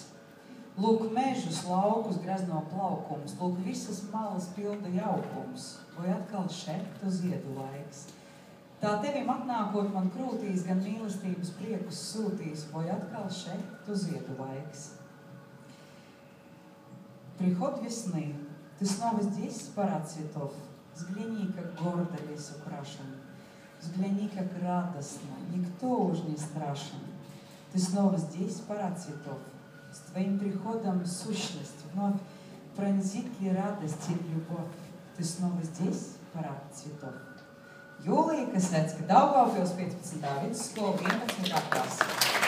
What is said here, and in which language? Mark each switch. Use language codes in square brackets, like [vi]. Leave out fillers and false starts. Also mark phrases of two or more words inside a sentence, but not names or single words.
[lv] Lūk mežus, laukus, grezno plaukums, lūk visas malas pilda jaukums. Voi atkal še, tu ziedu laiks. Tā tevim atnākot man krūtīs, gan mīlestības priekus sūtīs, voi atkal še, tu ziedu laiks. [ru] Приход весны, ты снова здесь, парад цветов. Взгляни, как гордо лес украшен. Взгляни, как радостно, никто уж не страшен. Ты снова здесь, парад цветов. С твоим приходом сущность вновь пронзит ли радость и любовь. Ты снова здесь, парад цветов. [lv] Jūlija Kasecka, Daugavpils 15. vidusskola 11. klase.